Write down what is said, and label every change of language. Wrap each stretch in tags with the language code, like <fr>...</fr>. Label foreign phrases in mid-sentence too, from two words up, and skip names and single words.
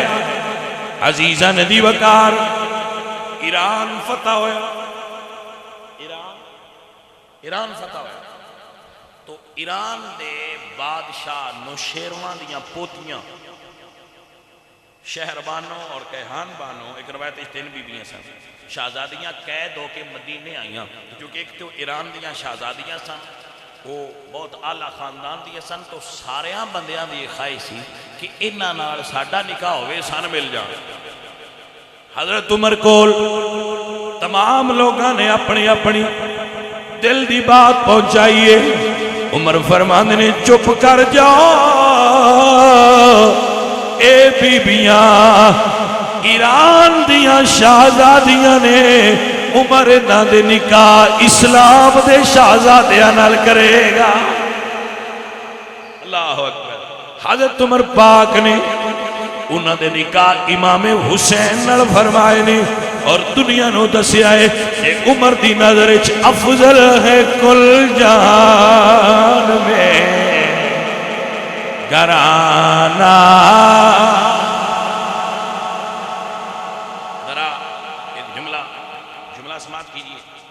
<pa>عزیزہ ندی وقار ایران فتح ہویا، ایران فتح ہویا تو ایران دے بادشاہ نوشیروان دیاں پوتیاں شہر بانو اور کہان بانو، ایک روایت اس 3 بیویاں سن، شہزادیاں قید ہو کے مدینے آئیاں، کیونکہ ایک تو ایران دیاں شہزادیاں سن، وہ بہت اعلیٰ خاندان دیاں سن، تو ساریاں بندیاں دی خواہش سی کہ انہاں نال ساڈا نکاح ہوئے سن مل جان۔ حضرت عمر کول تمام لوگاں نے اپنی اپنی دل دی بات پہنچائیے۔ عمر فرماندے نے چپ کر جاؤ اے بیبیاں، ایران دیاں شہزادیاں نے عمر انہاں دے نکاح اسلام دے شہزادیاں نال کرے گا۔</pa> <ar>اللہ اکبر۔</ar> <pa>حضرت عمر پاک نے انہاں دے نکاح امام حسین نال فرمائے نے، اور دنیا نو دسیا ہے کہ عمر دی نظر وچ افضل ہے کل جہان میں گھرانہ۔</pa> <ur>ذرا ایک جملہ سماعت کیجئے۔</ur>